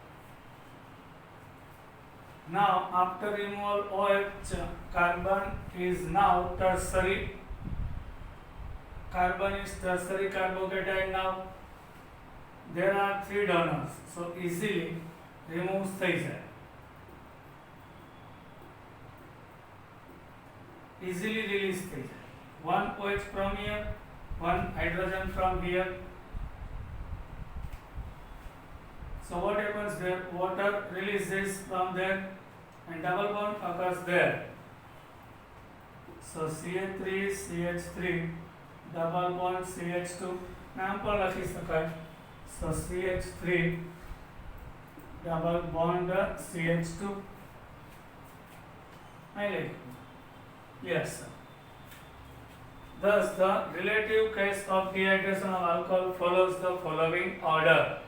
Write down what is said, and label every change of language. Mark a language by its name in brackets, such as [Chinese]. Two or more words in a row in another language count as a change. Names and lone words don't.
[English] Now, after removal OH, carbon is now tertiary. Carbon is tertiary carbocation now. There are 3 donors, so easily removes [Gujarati] થઈ જાય. [English] Easily released [Gujarati] થઈ જાય. [English] One OH from here, one hydrogen from here. So what happens there? Water releases from there and double bond occurs there. So CH3 CH3 double bond CH2 [Gujarati] નામ પણ લખી શકાય. [English] So CH3 double bond CH2. I like. Yes. Thus, the relative case of dehydration of alcohol follows the following order.